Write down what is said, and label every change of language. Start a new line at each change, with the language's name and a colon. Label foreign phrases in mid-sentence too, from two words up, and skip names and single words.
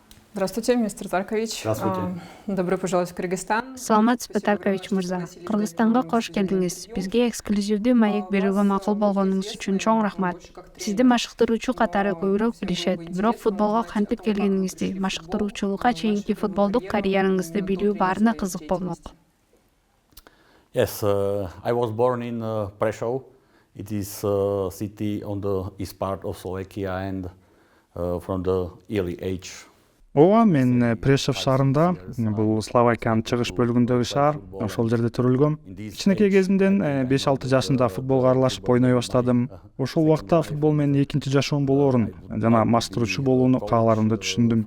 Russian: Здравствуйте, мистер Таркович. Здравствуйте. Добро пожаловать в Кыргызстан.
Kyrgyz: Саламатсызбы, Таркович мырза. Кыргызстанга кош келдиңиз. Бизге эксклюзивдүү маек берүүгө макул болгонуңуз үчүн чоң рахмат. Сизди машыктыруучу катары көбүрөөк билишет, бирок футболго кантип келгениңизди, машыктыруучулукка чейинки футболдук карьераңызды билүү баарына кызык болмок.
English: Yes, I was born in Prešov. It is a city on the east part of Slovakia and from the early age.
Kyrgyz: Ооба, мен Прешев шаарында, бул Словакиянын чыгыш бөлүгүндөгү шаар, ошол жерде төрөлгөм. Кичинекей кезимден 5-6 жашында футболго аралашып ойной баштадым. Ошол убакта футбол менин экинчи жашоом болоорун жана маштыруучу болууну кааларымды түшүндүм.